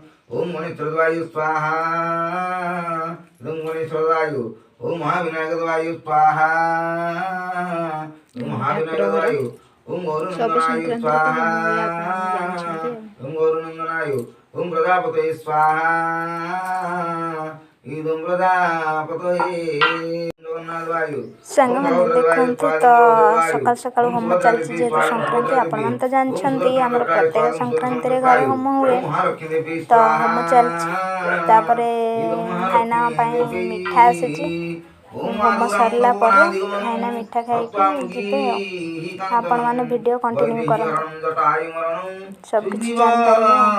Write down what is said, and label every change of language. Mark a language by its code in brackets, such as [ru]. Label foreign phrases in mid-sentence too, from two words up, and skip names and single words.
[sa] ओम गणेशवायु स्वाहा ओम गणेशवायु ओम महाविनायकवायु स्वाहा ओम महाविनायकवायु ओम गौरनंदनाय स्वाहा ओम गौरनंदनाय ओम प्रजापतये स्वाहा इदं प्रजापतये [or] ସାଙ୍ଗମାନେ ଦେଖନ୍ତୁ ତ ସକାଳୁ ସକାଳୁ ହୋମ ଚାଲିଛି ଯେହେତୁ ସଂକ୍ରାନ୍ତି ଆପଣମାନେ ତ ଜାଣିଛନ୍ତି ଆମର ପ୍ରତ୍ୟେକ ସଂକ୍ରାନ୍ତିରେ ଘରେ ହୋମ ହୁଏ ତ ହୋମ ଚାଲିଛି ତାପରେ ଭାଇନା ପାଇଁ ମିଠା ଆସିଛି ହୋମ ସରିଲା ପରେ ଭାଇନା ମିଠା ଖାଇକି ଯିବେ ଆଉ ଆପଣମାନେ [en] video continue [or] କରନ୍ତୁ ସବୁକିଛି ଜାଣିପାରିବେ।